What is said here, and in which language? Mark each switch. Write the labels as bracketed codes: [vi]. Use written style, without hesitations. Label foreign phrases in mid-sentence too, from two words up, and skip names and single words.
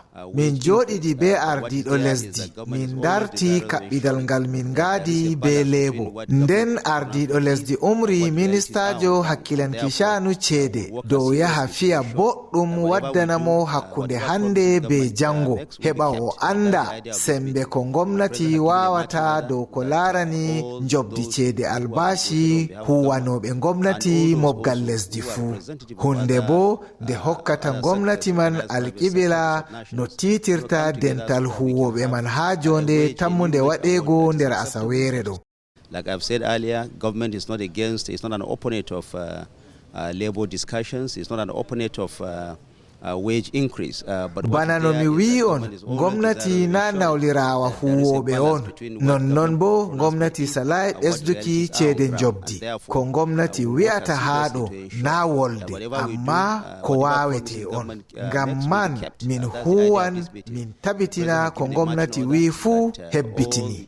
[ff] Min joɗidi be ardiɗo lesdi min darti kaɓɓidal ngal min ngadi be lebo, nden ardiɗo lesdi umri ministajo hakkilanki shanu ceede dow yaha fiya boɗɗum waddanamo hakkunde hande be jango heɓa o anda sembe ko ngomnati wawata dow ko larani jobdi ceede albashi huwanoɓe ngomnati mobgal lesdi fuu. Hunde bo nde hokkata ngomnati man alƙibila no titirta dental huwobe man ha jonde tammunde waɗego nder asawere ɗo. [en] Like I've said earlier, government is not against, it's not an opponent of labor discussions, it's not an opponent of wage increase, [ff] bana no mi wi on ngomnati na nawlirawa huwoɓe on, nonnon bo ngomnati salai ɓesduki ceede jobdi. Ko ngomnati wi'ata haɗo na wolde amma ko wawete on. Ngam man min huwan min tabitina ko ngomnati wi fuu hebbitini.